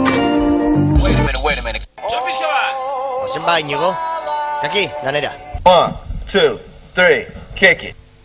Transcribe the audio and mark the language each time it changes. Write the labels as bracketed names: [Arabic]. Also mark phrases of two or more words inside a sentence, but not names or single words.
[English] Wait a minute. [Basque] Ozen ba, Iñigo? Aquí, lanera. [English] 1, 2, 3, kick it.